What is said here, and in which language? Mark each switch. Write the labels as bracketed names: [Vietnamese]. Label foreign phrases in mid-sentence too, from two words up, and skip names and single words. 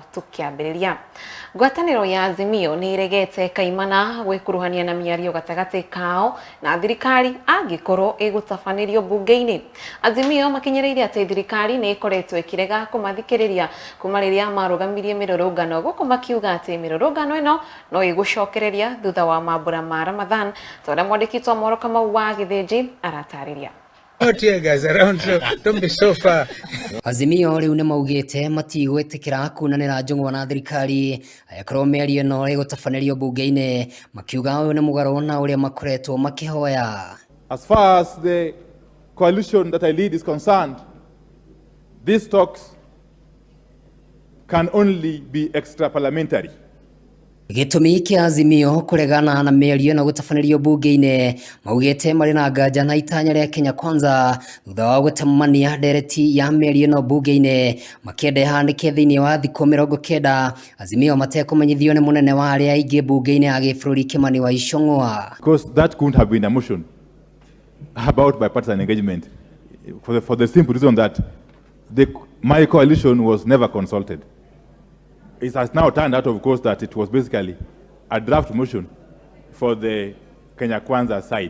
[Kikuyu] Tũkĩambĩrĩria, ngwatanĩro ya Azimio nĩ iregete kaimana gwĩkuruhania na mĩario gatagatĩ kao na thirikari angĩkorwo ĩgũtabanĩrio bunge-inĩ. Azimio makinyĩrĩirie atĩ thirikari nĩ ĩkoretwo ĩkĩrega kũmathikĩrĩria kuma rĩrĩa marũgamirie mĩrũrũngano, gũkũ makiuga atĩ mĩrũrũngano ĩno no ĩgũcokereria thutha wa mambura ma Ramadhan. Tondũ mwandĩki twa Moro Kamau wa Gĩthĩnji aratarĩria. [English] Out here guys around, don't be so far. [Kikuyu] Azimio rĩu nĩ maugĩte matigwĩtĩkĩra kunanĩra njũng'wa na thirikari ayakorwo mĩario ĩno ĩgũtabanĩrio bunge-inĩ, makiuga ũyũ nĩ mũgarũ na ũrĩa makoretwo makĩhoya. [English] As far as the coalition that I lead is concerned, these talks can only be extra parliamentary. [Kikuyu] Gĩtũmi kĩa Azimio kũregana na mĩario ĩno gũtabanĩrio bunge-inĩ, maugĩte marĩ na nganja na itanya rĩa Kenya Kwanza thutha wa gũtemania ndereti ya mĩario ĩno bunge-inĩ, makĩenda ĩhanĩke thĩinĩ wa thikũ 90. Azimio matekũmenyithio nĩ mũnene wa arĩa aingĩ bunge-inĩ ya gĩbũrũri Kimani wa Icũng'wa. [English] Because that couldn't have been a motion about bipartisan engagement for the simple reason that my coalition was never consulted. It has now turned out, of course, that it was basically a draft motion for the Kenya Kwanza side.